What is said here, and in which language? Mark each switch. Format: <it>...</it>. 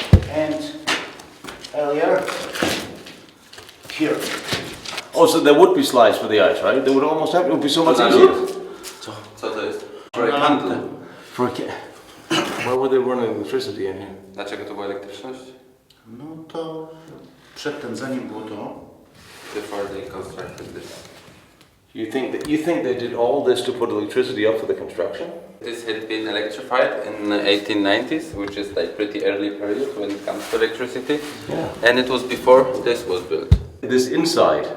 <en>And earlier, here. Oh, so there would be slides for the ice, right? They would almost have. It would be so much easier.</en> <pl>Co to jest? Handle.</pl> <en>For a why would they run electricity in here?</en> <pl>Dlaczego to była elektryczność? No to przedtem, zanim było to,</pl> <en>Before they constructed this. You think they did all this to put electricity up for the construction? This had been electrified in the 1890s, which is like pretty early period when it comes to electricity. Yeah. And it was before this was built. This inside.</en>